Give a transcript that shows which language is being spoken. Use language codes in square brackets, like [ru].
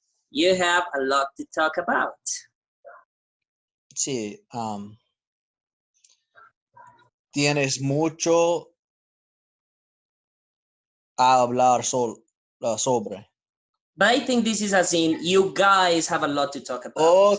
[en] You have a lot to talk about. [es] Sí. Tienes mucho a hablar sobre. [en] But I think this is as in, you guys have a lot to talk about.